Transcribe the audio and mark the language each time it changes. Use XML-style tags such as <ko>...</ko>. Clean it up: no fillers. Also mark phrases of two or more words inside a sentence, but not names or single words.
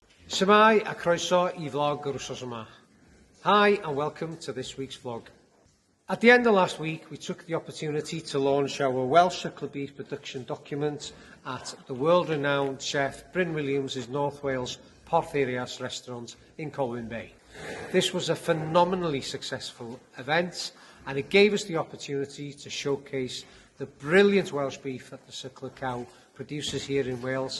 <cy>Shemai a croeso I vlog yr wsos yma.</cy> <en>Hi and welcome to this week's vlog. At the end of last week, we took the opportunity to launch our Welsh suckler beef production document at the world-renowned chef Bryn Williams' North Wales Porthaerias restaurant in Colwyn Bay. This was a phenomenally successful event, and it gave us the opportunity to showcase the brilliant Welsh beef that the suckler cow produces here in Wales.</en>